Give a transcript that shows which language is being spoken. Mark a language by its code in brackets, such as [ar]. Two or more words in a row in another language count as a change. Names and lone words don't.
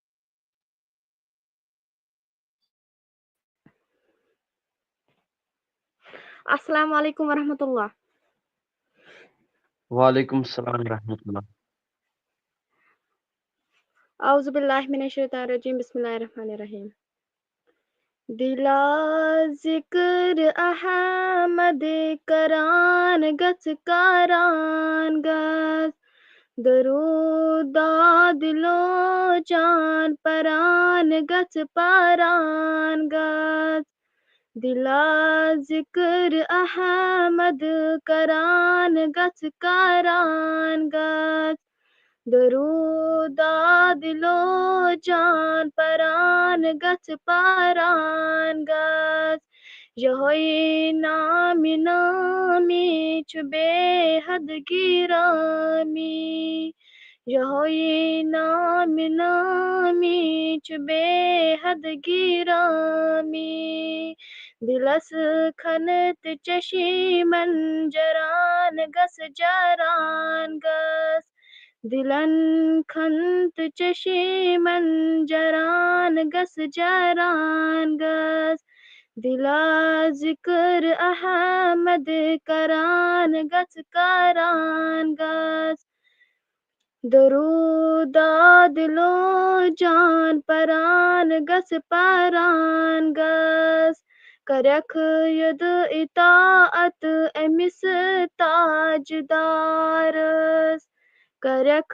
[ar] السلام علیکم ورحمۃ اللہ۔ وعلیکم السلام ورحمۃ اللہ۔ اعوذ باللہ من الشیطان الرجیم، بسم اللہ الرحمن الرحیم۔ [bal] دلا ذکر احمد کران گس کاران گس، درود دلو جان پران گس پاران گس، دلا ذکر احمد کران گس کاران گس، درود دلو جان پران گس پاران گس، یہوئی نامی نامی چو بے حد گرامی، یہوئی نامی نامی چو بے حد گرامی، دلس کھنت چشی من جران گس جران گس، دلن کھنت چشی من جران گس جران گس، دلا ذکر احمد کران گس کاران گس، درود دلو جان پران گس پاران گس، کرک ید اطاعت امس تاج دارس، کرک